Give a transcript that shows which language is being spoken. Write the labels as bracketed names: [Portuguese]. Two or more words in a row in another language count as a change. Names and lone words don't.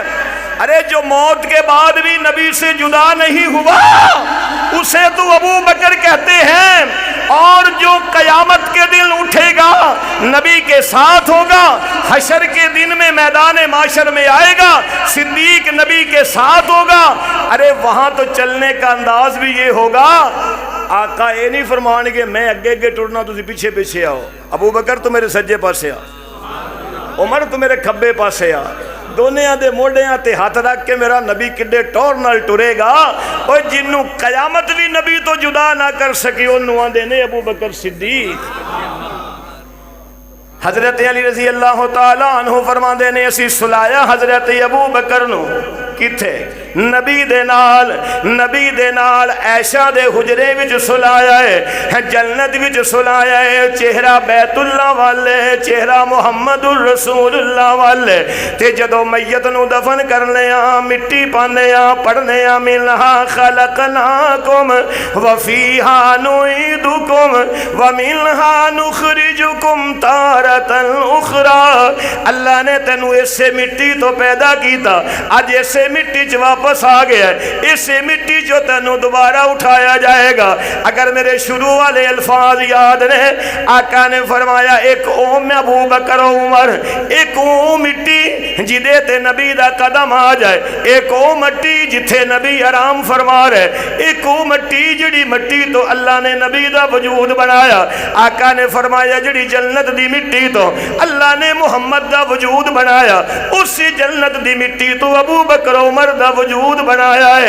[Urdu] ارے جو موت کے بعد بھی نبی سے جدا نہیں ہوا اسے تو ابو بکر کہتے ہیں، اور جو قیامت کے دن اٹھے گا نبی کے ساتھ ہوگا، حشر کے دن میں میدان معاشر میں آئے گا صدیق نبی کے ساتھ ہوگا۔ ارے وہاں تو چلنے کا انداز بھی یہ ہوگا، [Punjabi] آقا یہ نہیں فرمان گے میں اگے اگے ٹرنا تسی پیچھے پیچھے آؤ، ابو بکر تو میرے سجے پاسے آ، عمر تو میرے کھبے پاسے آ، دونیاں دے موڑیاں تے ہاتھ رکھ کے میرا نبی کڈے ٹور نال ٹرے گا۔ اور جنوں قیامت بھی نبی تو جدا نہ کر سکی انہوں آندے نے ابو بکر صدیق۔ حضرت علی رضی اللہ تعالیٰ عنہ فرماندے نے اسی سلایا حضرت ابو بکر نو کتھے نبی دے نال عائشہ دے حجرے وچ سلایا ہے، جنت وچ سلایا ہے، چہرہ بیت اللہ والے، چہرہ محمد الرسول اللہ والے، تے جدو میت نو دفن کرنے مٹی پانے پڑھنے [Arabic] منہا خلقناکم وفیہا نعیدکم ومنہا نخرجکم تارتا اخری، [Punjabi] اللہ نے تینو اسے مٹی تو پیدا کیتا، آج اسے مٹی چ واپس آ گیا ہے، اسے مٹی جو تینو دوبارہ اٹھایا جائے گا۔ اگر میرے شروع والے الفاظ یاد رہے، آقا نے فرمایا ایک اوم ابو بکر و عمر، ایک او مٹی جدے تے نبی دا قدم آ جائے، ایک او مٹی جتھے نبی آرام فرما رہے، ایک او مٹی جڑی مٹی تو اللہ نے نبی دا وجود بنایا۔ آقا نے فرمایا جڑی جنت دی مٹی تو اللہ نے محمد دا وجود بنایا، اسی جنت دی مٹی تو ابو بکر عمر دا وجود بنایا ہے۔